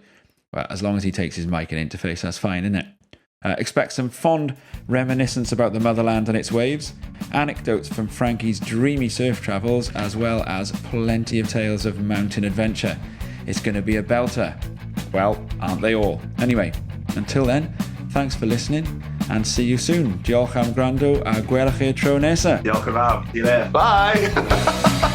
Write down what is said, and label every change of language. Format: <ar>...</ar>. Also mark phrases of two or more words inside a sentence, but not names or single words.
<en>Well, as long as he takes his mic and interface, that's fine, isn't it? Expect some fond reminiscence about the motherland and its waves, anecdotes from Frankie's dreamy surf travels, as well as plenty of tales of mountain adventure. It's going to be a belter. Well, aren't they all? Anyway, until then, thanks for listening and see you soon.</en> <cy>Diolch am gwrando a gwelwch chi tro nesa. Diolch yn fawr.</cy> <en>See you later. Bye.</en>